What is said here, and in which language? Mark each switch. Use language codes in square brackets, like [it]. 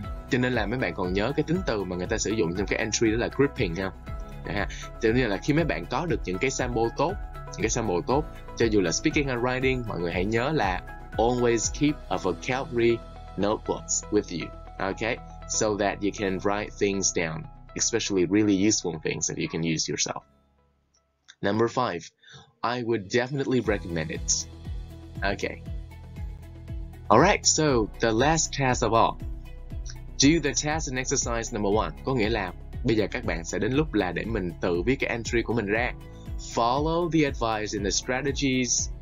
[vi] Cho nên là mấy bạn còn nhớ cái tính từ mà người ta sử dụng trong cái entry đó là gripping không? Cho nên là khi mấy bạn có được những cái sample tốt, cho dù là speaking and writing, mọi người hãy nhớ là [en] always keep a vocabulary notebooks with you, okay? So that you can write things down, especially really useful things that you can use yourself. Number 5, I would definitely recommend it. Okay. Alright, so the last task of all. Do the task and exercise number 1. [vi] Có nghĩa là bây giờ các bạn sẽ đến lúc là để mình tự viết cái entry của mình ra. [en] Follow the advice in the strategies.